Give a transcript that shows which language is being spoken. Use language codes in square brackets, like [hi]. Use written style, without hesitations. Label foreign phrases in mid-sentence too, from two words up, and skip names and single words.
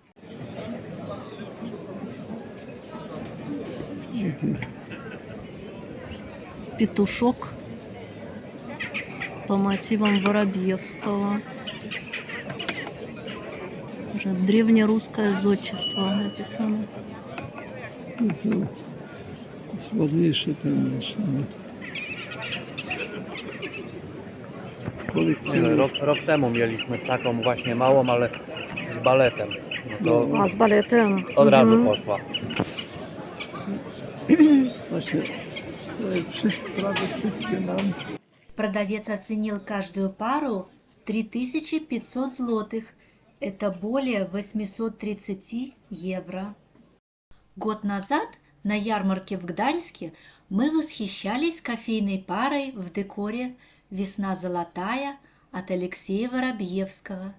[ru] Петушок по мотивам Воробьевского. Уже древнерусское зодчество написано. [pl] Это słodniejsze ten nasz. Rok temu mieliśmy taką właśnie małą, ale z baletem. No to A z baletem. od razu poszła. Właśnie, prawie wszystkie mam. [ru] Продавец оценил каждую пару в 3500 злотых. Это более 830 евро. Год назад на ярмарке в Гданьске мы восхищались кофейной парой в декоре «Весна золотая» от Алексея Воробьевского.